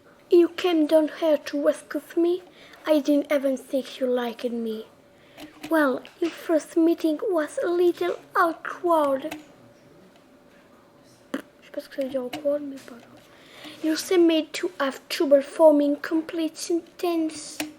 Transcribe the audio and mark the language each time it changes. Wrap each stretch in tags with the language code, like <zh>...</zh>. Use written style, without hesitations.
<en>You came down here to rescue me? I didn't even think you liked me. Well, your first meeting was a little awkward.</en> <fr>Je sais pas ce que ça veut dire awkward, mais pas grave.</fr> <en>You seem made to have trouble forming complete sentence.</en>